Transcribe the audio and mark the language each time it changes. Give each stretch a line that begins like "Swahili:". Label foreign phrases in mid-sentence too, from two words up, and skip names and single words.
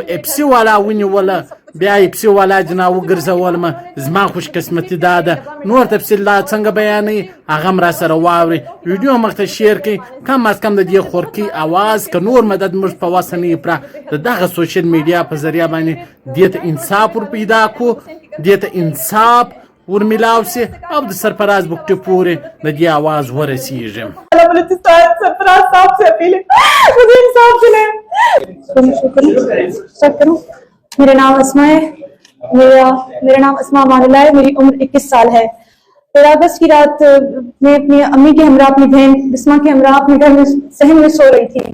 Pashto: اپسي والا ونیوله بیا اپسي والا جنا وګرځولم زما خوش قسمتي دا ده نور تفصیل لا څنګه بیانوي هغه هم را سره واورئ ویډیو مخته شیر کړئ کم از کم د دې خورکي आवाज که نور مدد موږ په وسه نه یې پوره د دغه سوشل میډیا په ذریعه باندې دې ته انصاف ور پیدا کړو دې ته انصاف ورملاو سي او د سرفراز بوکټي پورې د دې आवाज ورسیږي
Urdu: سرفراز صاحب سے اپیل ہے مجھے انصاف دلائیں. میرا نام اسما ہے، میرا نام اسما مان اللہ ہے، میری عمر 21 سال ہے. 13 اگست کی رات میں اپنی امی کے ہمراہ اپنی بہن بسمہ کے ہمراہ اپنے گھر میں صحن میں سو رہی تھی.